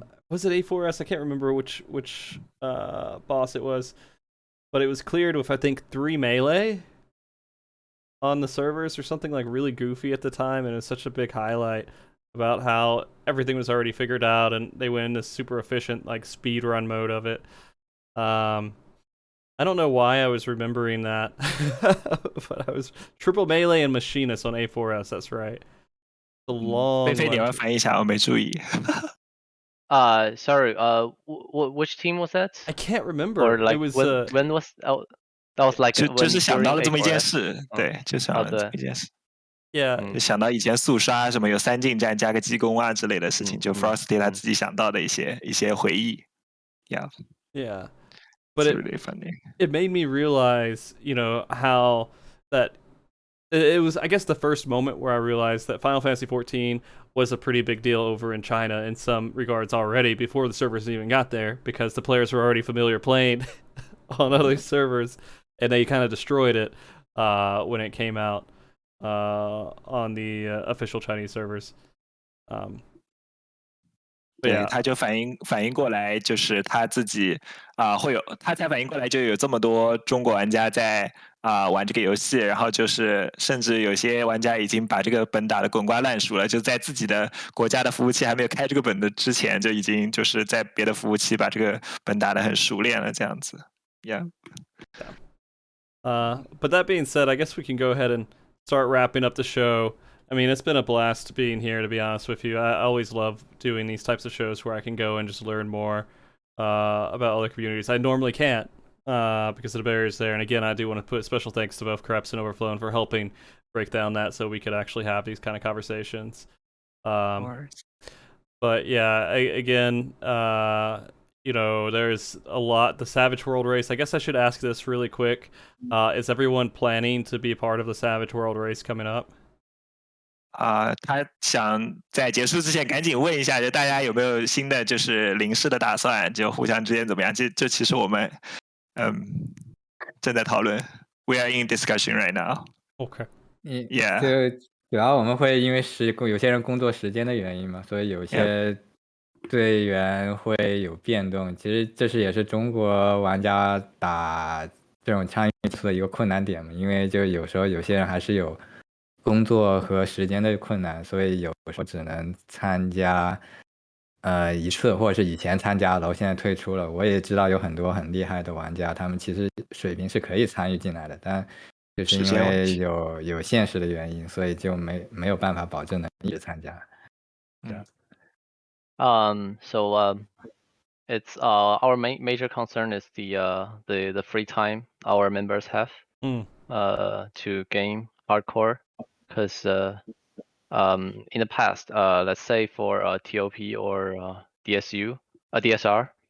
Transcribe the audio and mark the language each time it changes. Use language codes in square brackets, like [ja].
[en] Was it A4S? I can't remember which boss it was, but it was cleared with, I think, 3 melee on the servers or something like really goofy at the time, and it was such a big highlight about how everything was already figured out and they went into super efficient like speed run mode of it. I don't know why I was remembering that, but I was triple melee and machinist on A4S. That's right. The long. [zh] 菲菲，你要翻译一下，我没注意。 [en] Sorry. Which team was that? I can't remember. Or like it was when was that was like [zh] 就是想到了这么一件 [en] A4S [zh] 事，对，就想到了这么一件事。 [en] Yeah. [zh] 就想到以前速刷什么有3近战加个激攻啊之类的事情，就 Frosty 他自己想到的一些回忆。 [en] Yeah. Yeah. But it's really funny. It made me realize, how that it was, I guess, the first moment where I realized that Final Fantasy XIV was a pretty big deal over in China in some regards already before the servers even got there, because the players were already familiar playing on other servers, and they kind of destroyed it when it came out on the official Chinese servers. [zh] 对，他就反应过来，就是他自己会有，他才反应过来就有这么多中国玩家在玩这个游戏，然后就是甚至有些玩家已经把这个本打得滚瓜烂熟了，就在自己的国家的服务器还没有开这个本的之前，就已经就是在别的服务器把这个本打得很熟练了，这样子。 [en] Yeah. But that being said, I guess we can go ahead and start wrapping up the show. I mean, it's been a blast being here, to be honest with you. I always love doing these types of shows where I can go and just learn more about other communities. I normally can't because of the barriers there. And again, I do want to put special thanks to both Krebs and Overflown for helping break down that so we could actually have these kind of conversations. But yeah, again, you know, there's a lot. The Savage World Race. I guess I should ask this really quick. Is everyone planning to be part of the Savage World Race coming up? [zh] 他想在结束之前赶紧问一下，就大家有没有新的就是临时的打算，就互相之间怎么样？这其实我们正在讨论。 [en] We are in discussion right now. Okay. Yeah. [zh] 就主要我们会因为有些人工作时间的原因嘛，所以有些队员会有变动。其实这也是中国玩家打这种参与出的一个困难点嘛，因为就有时候有些人还是有工作和时间的困难，所以有时候只能参加一次，或者是以前参加了，我现在退出了。我也知道有很多很厉害的玩家，他们其实水平是可以参与进来的，但就是因为有现实的原因，所以就没有办法保证能一直参加。 [en] So it's our major concern is the free time our members have to game hardcore, because in the past, let's say for TOP or DSR,